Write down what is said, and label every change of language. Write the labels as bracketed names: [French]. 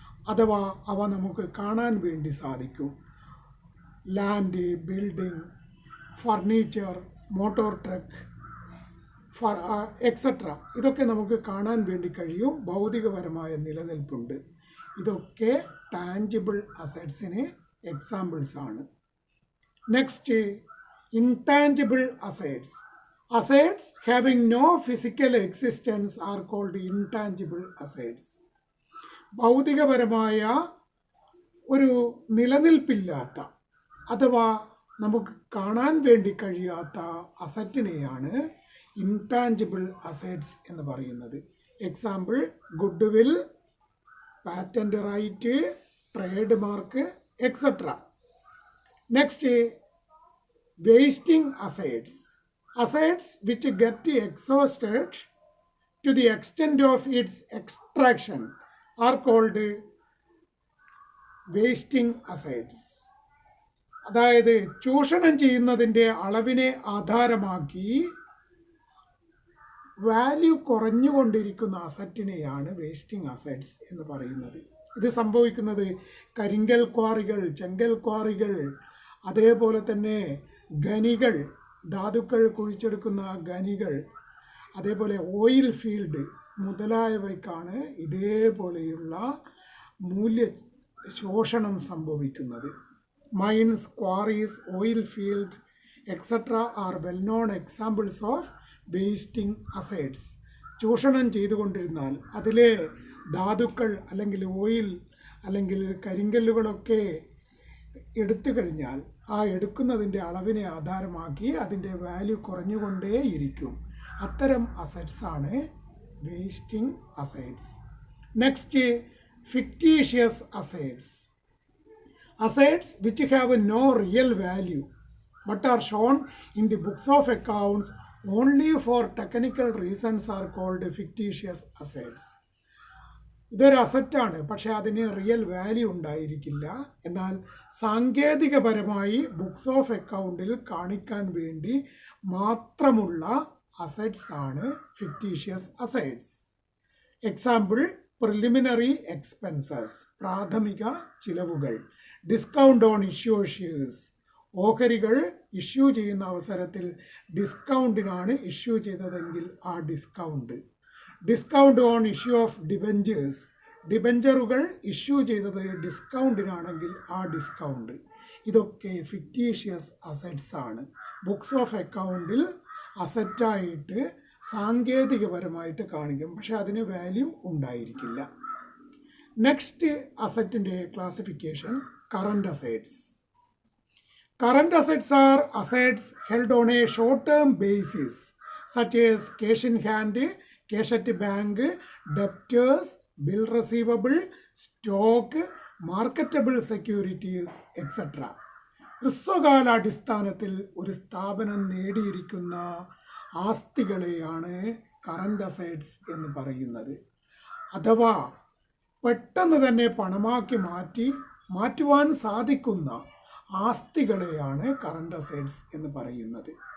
[Malayalam] അഥവാ അവ നമുക്ക് കാണാൻ വേണ്ടി സാധിക്കും. Land, building, furniture, motor truck, etcetera. ഇതൊക്കെ നമുക്ക് കാണാൻ വേണ്ടി കഴിയും. ഭൗതികപരമായ നിലനിൽപ്പുണ്ട്. ഇതൊക്കെ ടാഞ്ചിബിൾ അസെറ്റ്സിന് എക്സാമ്പിൾസ് ആണ്. Next, intangible assets. [English] Assets having no physical existence are called intangible assets. [Malayalam] ഭൗതികപരമായ ഒരു നിലനിൽപ്പില്ലാത്ത അഥവാ നമുക്ക് കാണാൻ വേണ്ടി കഴിയാത്ത അസറ്റിനെയാണ് ഇൻടാഞ്ചിബിൾ അസെറ്റ്സ് എന്ന് പറയുന്നത്. Example: good will, patent right, trade mark, etcetera. Next, wasting assets. [English] Assets which get exhausted to the extent of its extraction are called wasting assets. [Malayalam] അതായത് ചൂഷണം ചെയ്യുന്നതിൻ്റെ അളവിനെ ആധാരമാക്കി വാല്യൂ കുറഞ്ഞുകൊണ്ടിരിക്കുന്ന അസറ്റിനെയാണ് വേസ്റ്റിംഗ് അസെറ്റ്സ് എന്ന് പറയുന്നത്. ഇത് സംഭവിക്കുന്നത് കരിങ്കൽ ക്വാറികൾ, ചെങ്കൽ ക്വാറികൾ, അതേപോലെ തന്നെ ഖനികൾ, ധാതുക്കൾ കുഴിച്ചെടുക്കുന്ന ഖനികൾ, അതേപോലെ ഓയിൽ ഫീൽഡ് മുതലായവയ്ക്കാണ് ഇതേപോലെയുള്ള മൂല്യ ശോഷണം സംഭവിക്കുന്നത്. [English] Mines, quarries, oil field, etcetera are well known examples of wasting assets. [Malayalam] ചൂഷണം ചെയ്തുകൊണ്ടിരുന്നാൽ അതിലെ ധാതുക്കൾ അല്ലെങ്കിൽ ഓയിൽ അല്ലെങ്കിൽ കരിങ്കല്ലുകളൊക്കെ എടുത്തു കഴിഞ്ഞാൽ ആ എടുക്കുന്നതിൻ്റെ അളവിനെ ആധാരമാക്കി അതിൻ്റെ വാല്യൂ കുറഞ്ഞുകൊണ്ടേയിരിക്കും. അത്തരം അസെറ്റ്സ് ആണ് wasting assets. Next, [English] fictitious assets. Assets which have no real value but are shown in the books of accounts only for technical reasons are called fictitious assets. [Malayalam] ഇതൊരു അസറ്റാണ്, പക്ഷെ അതിന് റിയൽ വാല്യൂ ഉണ്ടായിരിക്കില്ല. എന്നാൽ സാങ്കേതികപരമായി books of അക്കൗണ്ടിൽ കാണിക്കാൻ വേണ്ടി മാത്രമുള്ള assets ആണ് fictitious assets. Example preliminary expenses, പ്രാഥമിക ചിലവുകൾ. ഡിസ്കൗണ്ട് ഓൺ ഇഷ്യൂ ഷെയർസ്, ഓഹരികൾ ഇഷ്യൂ ചെയ്യുന്ന അവസരത്തിൽ ഡിസ്കൗണ്ടിനാണ് ഇഷ്യൂ ചെയ്തതെങ്കിൽ ആ discount. Discount on issue of debentures, ഡിബഞ്ചറുകൾ issue ചെയ്തത് ഡിസ്കൗണ്ടിനാണെങ്കിൽ ആ ഡിസ്കൗണ്ട്. ഇതൊക്കെ ഫിക്റ്റീഷ്യസ് അസറ്റ്സ് ആണ്. ബുക്സ് ഓഫ് അക്കൗണ്ടിൽ അസറ്റായിട്ട് സാങ്കേതികപരമായിട്ട് കാണിക്കും, പക്ഷെ അതിന് വാല്യൂ ഉണ്ടായിരിക്കില്ല. Next അസറ്റിൻ്റെ classification current assets. [English] Current assets are assets held on a short-term basis, such as cash in hand, cash at the bank, debtors, bill receivable, stock, marketable securities, etc. [Malayalam] ഹ്രസ്വകാലാടിസ്ഥാനത്തിൽ ഒരു സ്ഥാപനം നേടിയിരിക്കുന്ന ആസ്തികളെയാണ് current assets എന്ന് പറയുന്നത്. അഥവാ പെട്ടെന്ന് തന്നെ പണമാക്കി മാറ്റുവാൻ സാധിക്കുന്ന ആസ്തികളെയാണ് current assets എന്ന് പറയുന്നത്.